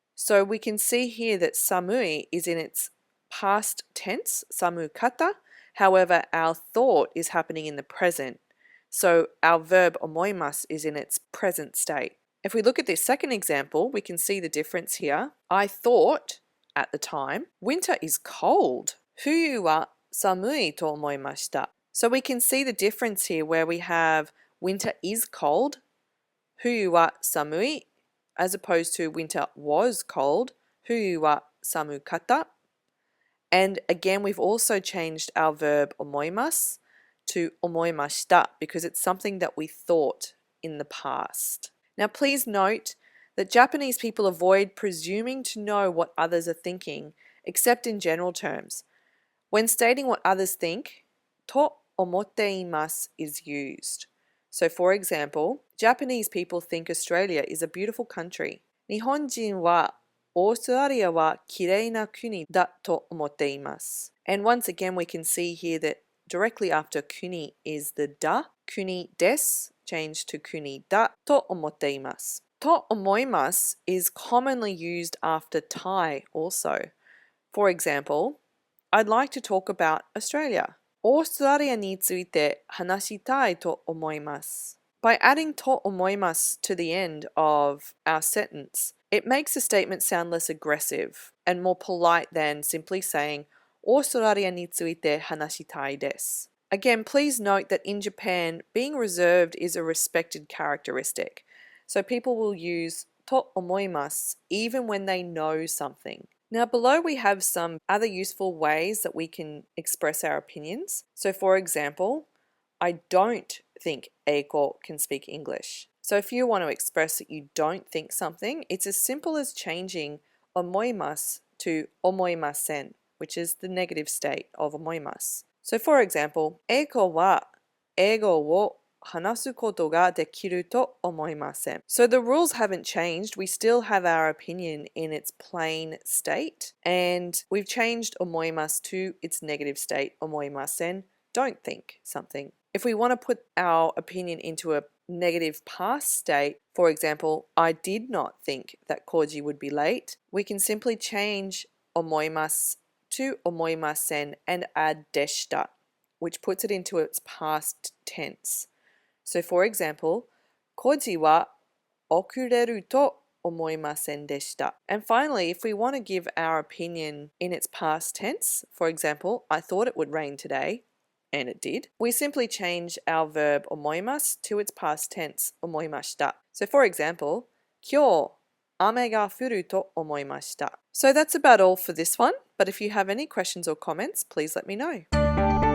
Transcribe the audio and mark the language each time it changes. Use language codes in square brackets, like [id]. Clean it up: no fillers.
[en] So we can see here that samui is in its past tense, samukata. However, our thought is happening in the present. So our verb 思います is in its present state. If we look at this second example, we can see the difference here. I thought at the time, winter is cold. [ja] 冬は寒いと思いました. [en] So we can see the difference here where we have winter is cold, [ja] 冬は寒い, [en] as opposed to winter was cold, [ja] 冬は寒かった. [en] And again, we've also changed our verb 思います to 思いました because it's something that we thought in the past. Now, please note that Japanese people avoid presuming to know what others are thinking, except in general terms. When stating what others think, と思っています is used. So, for example, Japanese people think Australia is a beautiful country. [ja] 日本人はオーストラリアはきれいな国だと思っています. [en] And once again, we can see here that directly after kuni is the da, kuni des, changed to kuni da と思っています. と思います is commonly used after tai also. For example, I'd like to talk about Australia. [ja] オーストラリアについて話したいと思います. [en] By adding と思います to the end of our sentence, it makes the statement sound less aggressive and more polite than simply saying [ja] オーストラリアについて話したいです. [en] Again, please note that in Japan, being reserved is a respected characteristic. So people will use と思います even when they know something. Now below we have some other useful ways that we can express our opinions. So for example, I don't think Eiko can speak English. So if you want to express that you don't think something, it's as simple as changing 思います to 思いません, which is the negative state of 思います. [ja] So for example, Eiko は英語を話すことができると思いません. [en] So the rules haven't changed. We still have our opinion in its plain state, and we've changed 思います to its negative state 思いません, don't think something. If we want to put our opinion into a negative past state, for example, I did not think that Koji would be late, we can simply change 思います to 思いません and add でした, which puts it into its past tense. [ja] So for example, Koji は遅れると思いませんでした. [en] And finally, if we want to give our opinion in its past tense, for example, I thought it would rain today, and it did, we simply change our verb 思います to its past tense 思いました. So for example, [ja] 今日雨が降ると思いました. [en] So that's about all for this one, but if you have any questions or comments, please let me know.